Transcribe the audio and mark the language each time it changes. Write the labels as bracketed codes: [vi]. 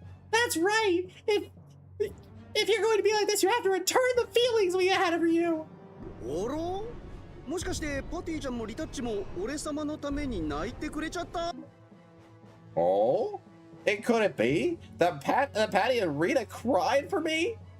[en] That's right. If you're going to be like this, you have to return the feelings we had for you. [ja] おろもしかしてパティちゃんもリタッチも俺様のために泣いてくれちゃった [en] Oh? It couldn't be? That Patty and Rita cried for me?